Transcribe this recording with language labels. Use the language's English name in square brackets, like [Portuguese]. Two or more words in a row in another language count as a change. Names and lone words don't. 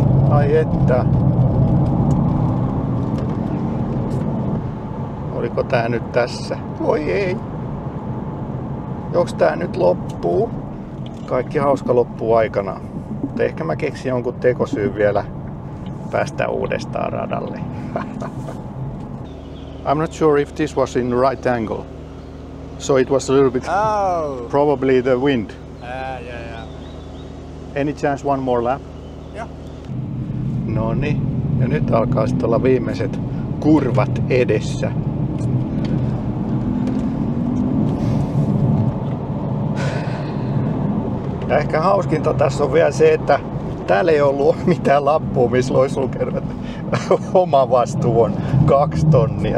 [Finnish] Ai että. Oliko tää nyt tässä? Voi ei. Joks tää nyt loppuu? Kaikki hauska loppuu aikanaan. Mutta ehkä mä keksin jonkun tekosyyn vielä päästä uudestaan radalle. [English] I'm not sure if this was in the right angle. So it was a little bit probably the wind. Yeah. Any chance one more lap? Yeah. [Finnish] Noniin. Ja nyt alkaa sitten olla viimeiset kurvat edessä. Ja ehkä hauskinta tässä on vielä se, että täällä ei ollut mitään lappua, missä olisi lukenut, oma vastuu on 2 tonnia.